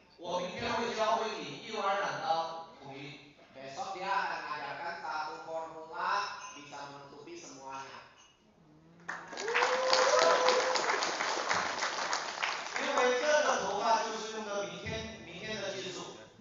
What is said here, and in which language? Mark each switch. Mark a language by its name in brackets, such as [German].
[Chinese] 我明天会教会你一碗染膏统一。 [Indonesian] Besok dia akan mengajarkan satu formula bisa menutupi semuanya. [Chinese] 因为这个头发就是用的明天的技术。